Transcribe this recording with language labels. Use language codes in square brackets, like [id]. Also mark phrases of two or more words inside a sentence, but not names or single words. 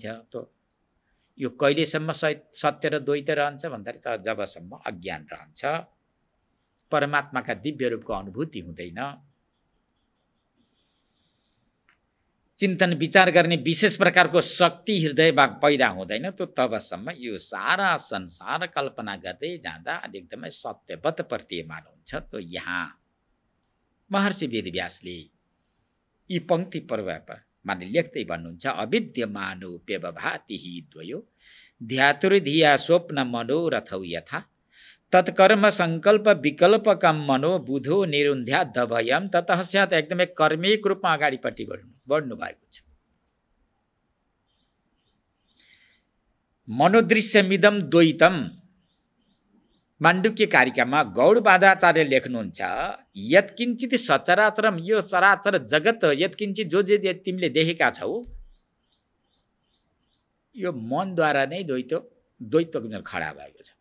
[ne] त यो कहिलेसम्म सत्य र द्वैत रहन्छ भन्दाखेरि त जबसम्म अज्ञान रहन्छ, परमात्माका दिव्य रूपको अनुभूति हुँदैन, चिन्तन विचार गर्ने विशेष प्रकारको शक्ति हृदयमा पैदा हुँदैन, त तबसम्म यो सारा संसार कल्पना गर्दै जाँदा एकदमै सत्यवत प्रतीयमान हुन्छ। त यहाँ महर्षि वेदव्यासले यी पंक्ति माने लेख्दै भन्नुहुन्छ, [sa] अविद्यमानोप्यवभाति हि द्वयो ध्यातुर्धिया स्वप्न मनोरथौ यथा तत्कर्म संकल्प विकल्पकम मनो बुधो निरुन्ध्या दभयम ततः स्यात्। [ne] एकदमै कर्मिक रूपमा अगाडिपट्टि बढ्नु भएको छ। [sa] मनोदृश्यमिदम द्वैतम [ne] माण्डुक्य कारिकामा गौडपादाचार्य लेख्नुहुन्छ, [sa] यत्किञ्चित सचराचरम, [ne] यो चराचर जगत यत्किञ्चित जो जे तिमीले देखेका छौ यो मनद्वारा नै द्वैत खडा भएको छ।